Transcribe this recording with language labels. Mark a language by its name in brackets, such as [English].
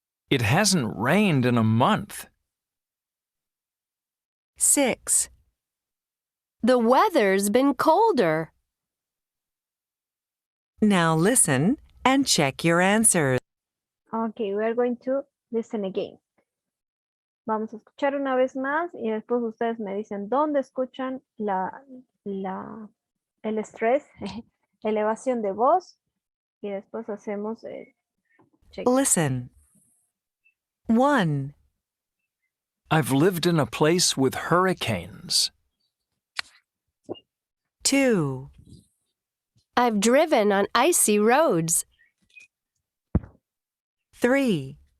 [English] It hasn't rained in a month. 6, The weather's been colder. Now listen and check your answers. Okay, we are going to listen again. [Spanish] Vamos a escuchar una vez más y después ustedes me dicen dónde escuchan el estrés, elevación de voz y después hacemos el check. [English] Listen. 1, I've lived in a place with hurricanes. 2, I've driven on icy roads. 3,